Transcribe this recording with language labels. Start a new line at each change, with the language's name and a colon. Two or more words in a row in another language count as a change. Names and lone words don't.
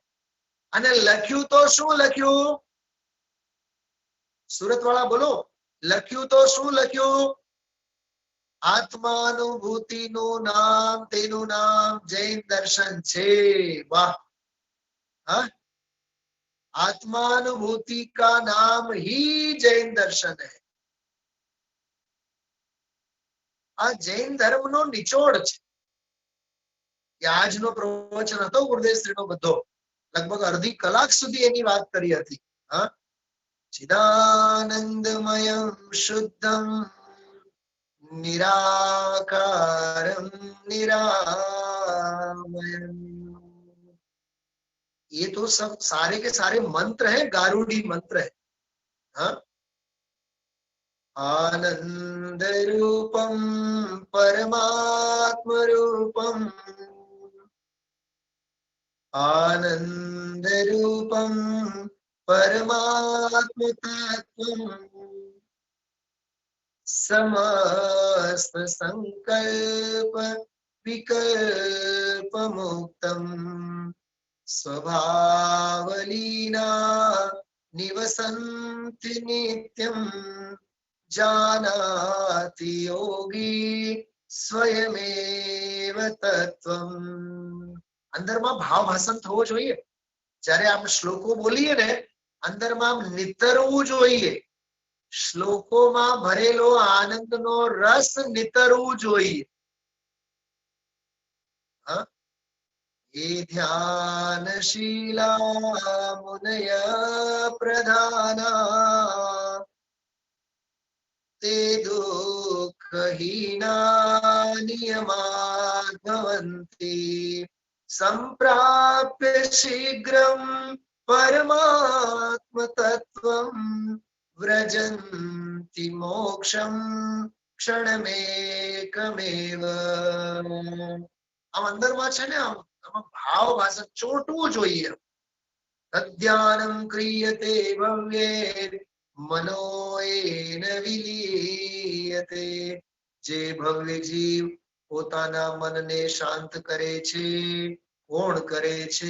Gujarati: અને લખ્યું તો શું લખ્યું? સુરત વાળા બોલો. લખ્યું તો શું લખ્યું? આત્માનુભૂતિનું નામ, તેનું નામ જૈન દર્શન છે. વાહ. હા,
Hindi: आत्मानुभूति का नाम ही जैन दर्शन है.
Gujarati: આ જૈન ધર્મનો નિચોડ છે. આજનો પ્રવચન હતો ગુરુદેવશ્રીનો બધો, લગભગ અડધી કલાક સુધી એની વાત કરી હતી.
Sanskrit: હા, चिदानन्दमयम् शुद्धम् निराकारं निरामयम्।
Hindi: ये तो सब सारे के सारे मंत्र हैं,
Sanskrit: गारुड़ी मंत्र
Hindi: है।
Sanskrit: हाँ, आनंद रूपम परमात्म रूपम, आनंद रूपम परमात्म तत्वम, समस्त संकल्प विकल्प मुक्तम, स्वभावलीना निवसन्ति नित्यं, जानाति योगी स्वयमेव तत्वम्।
Gujarati: અંદરમાં ભાવ ભાષણ થવો જોઈએ. જ્યારે આપણે શ્લોકો બોલીએ ને, અંદરમાં નિતરવું જોઈએ. શ્લોકોમાં ભરેલો આનંદનો રસ નિતરવું જોઈએ. હા,
Sanskrit: ये ध्यानशीला मुनय प्रधाना, ते दुःखहीना नियमात् भवन्ति, सम्प्राप्य शीघ्रं परमात्म तत्त्वं, व्रजन्ति मोक्षं क्षणमेकमेव।
Gujarati: આમ અંદરમાં છે ને, આમાં ભાવ ભાષા ચોંટવું જોઈએ.
Sanskrit: तद्ध्यानं क्रियते भव्ये मनो येन विलीयते.
Gujarati: જે ભવ્ય જીવ પોતાના મનને શાંત કરે છે, કોણ કરે છે?